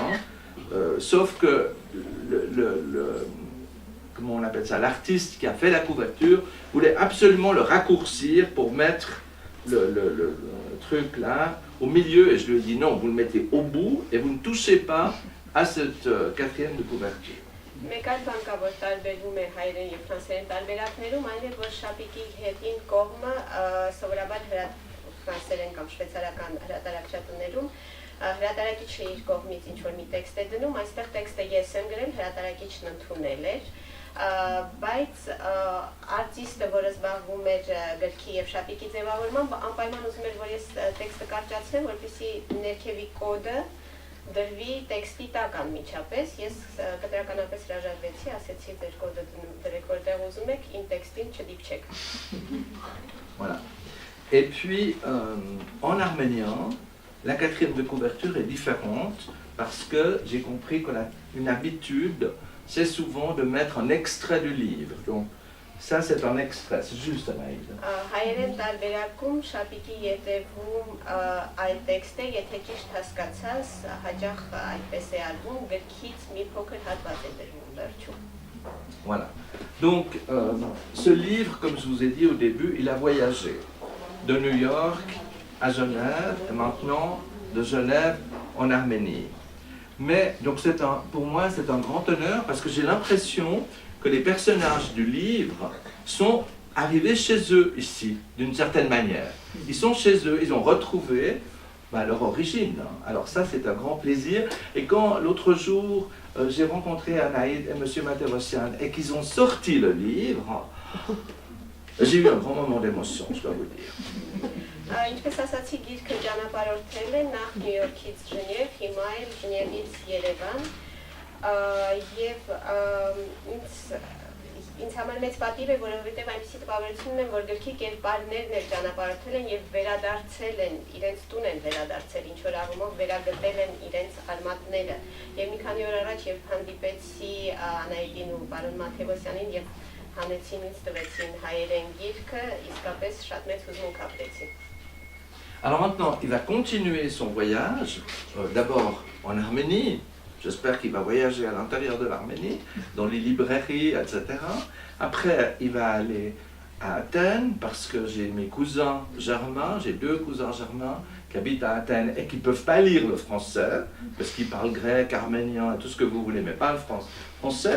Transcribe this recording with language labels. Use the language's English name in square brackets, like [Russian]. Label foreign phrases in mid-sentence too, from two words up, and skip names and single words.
[French] Sauf que comment on appelle ça, l'artiste qui a fait la couverture voulait absolument le raccourcir pour mettre le truc là au milieu. Et je lui ai dit non, vous le mettez au bout et vous ne touchez pas à cette quatrième de couverture. [Armenian] Մեկ այլ բան կա, որ տարբերվում է հայերեն եւ ֆրանսերեն տարբերակներում, այն է, որ շապիկի հետին կողմը սովորաբար ֆրանսերեն կամ շվեյցարական հրատարակչատներում հրատարակիչը իր կողմից ինչ-որ մի տեքստ է դնում, այստեղ տեքստը ես եմ գրել, հրատարակիչն ընդունել էր, բայց արտիստը, որը զբաղվում էր գրքի եւ շապիկի ձևավորմամբ, անպայման ուզում էր, որ ես տեքստը կարճացնեմ, որպեսզի ներքևի կոդը դրվի տեքստի տակ անմիջապես, ես կտրականապես հրաժարվեցի, ասեցի ձեր կոդը դրեք որտեղ ուզում եք, իմ տեքստին չդիպչեք։ [French] Voilà. Et puis, en arménien, la quatrième de couverture est différente parce que j'ai compris qu'une habitude, c'est souvent de mettre un extrait du livre. Donc, ça, c'est un extrait, c'est juste un aide. [Armenian] Հայերեն տարբերակում շապիկի ետևում այդ տեքստը, եթե ճիշտ հասկացած, հաճախ այդպես է արվում, գրքից մի փոքր հատված է դրվում վերջում։ [French] Voilà. Donc, ce livre, comme je vous ai dit au début, il a voyagé de New York à Genève et maintenant de Genève en Arménie. Mais, donc, pour moi, c'est un grand honneur parce que j'ai l'impression que les personnages du livre sont arrivés chez eux ici, d'une certaine manière. Ils sont chez eux, ils ont retrouvé leur origine. Alors ça, c'est un grand plaisir. Et quand l'autre jour, j'ai rencontré Anaïd et M. Materossian et qu'ils ont sorti le livre, j'ai eu un grand moment d'émotion, je dois vous dire. [Armenian] Ինչպես ասացի, գիրքը ճանապարհորդել է նախ Նյու Յորքից Ժնև, հիմա էլ Ժնևից Երևան, եւ ինձ համար մեծ պատիվ է, որովհետեւ այնպիսի տպավորություն ունեմ, որ գրքի կերպարներն էլ ճանապարհորդել են եւ վերադարձել են, իրենց տուն են վերադարձել, ինչ որ առումով վերագտել են իրենց արմատները։ Եվ մի քանի օր առաջ երբ հանդիպեցի Անահիտին ու պարոն Մաթևոսյանին եւ հանեցին ինձ տվեցին հայերեն գիրքը, իսկապես շատ մեծ հուզմունք ապրեցի։ [French] Alors maintenant, il va continuer son voyage, d'abord en Arménie. J'espère qu'il va voyager à l'intérieur de l'Arménie, dans les librairies, etc. Après, il va aller à Athènes parce que j'ai mes cousins germains, j'ai 2 cousins germains qui habitent à Athènes et qui ne peuvent pas lire le français parce qu'ils parlent grec, arménien et tout ce que vous voulez, mais pas le français.